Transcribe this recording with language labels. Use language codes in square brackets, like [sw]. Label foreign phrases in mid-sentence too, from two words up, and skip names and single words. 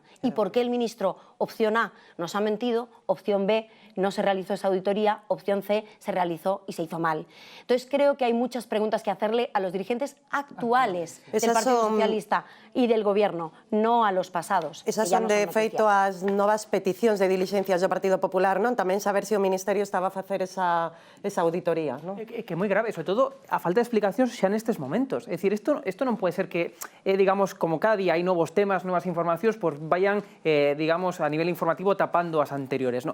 [es] ¿Y por qué el ministro, opción A, nos ha mentido, opción B, no se realizó esa auditoría, opción C, se realizó y se hizo mal? Entonces creo que hay muchas preguntas que hacerle a los dirigentes actuales del Partido Socialista y del Gobierno, no a los pasados. [gl] Esas son, de feito, as novas peticións de dilixencias do Partido Popular, non? Tamén saber se o Ministerio estaba a facer esa auditoría, non? Que é moi grave, sobre todo a falta de explicacións xa nestes momentos. É dicir, isto non pode ser que, digamos, como cada día hai novos temas, novas informacións, [es] pues vayan, digamos, a nivel informativo tapando [gl] as anteriores, non?